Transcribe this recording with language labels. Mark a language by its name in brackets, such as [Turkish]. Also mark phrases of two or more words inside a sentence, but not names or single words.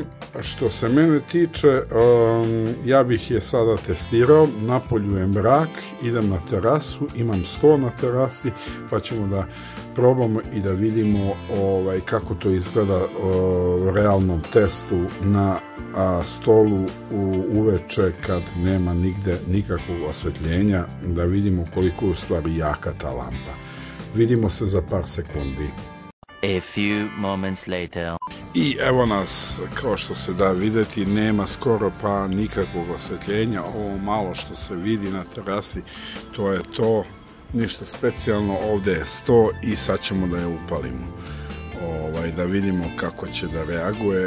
[Serbian] Što se mene tiče, ja bih je sada testirao, napolju je mrak, idem na terasu, imam sto na terasi, pa ćemo da probamo i da vidimo kako to izgleda u realnom testu na stolu uveče kad nema nigde nikakvog osvetljenja, da vidimo koliko je u stvari jaka ta lampa. Vidimo se za par sekundi. [English] A few moments later. [Serbian] I evo nas, kao što se da videti, nema skoro pa nikakvog osvetljenja. Ovo malo što se vidi na terasi, to je to, ništa specijalno. Ovde je sto i sad ćemo da je upalimo, da vidimo kako će da reaguje.